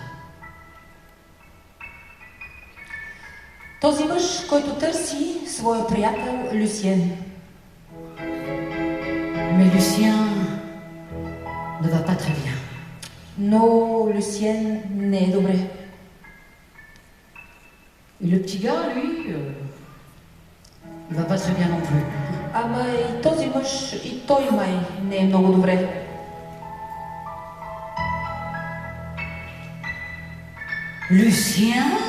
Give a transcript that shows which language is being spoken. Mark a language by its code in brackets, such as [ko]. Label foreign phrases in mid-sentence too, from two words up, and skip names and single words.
[bg] Този мъж, който търси своя приятел Люсиен. [fr] Mais Lucien ne va pas très bien. [bg] Но Люсиен не е добре. [fr] Et le petit gars, lui, il va pas très bien non plus. [bg] Ама и този мъж, и той май не е много добре. [fr] Lucien?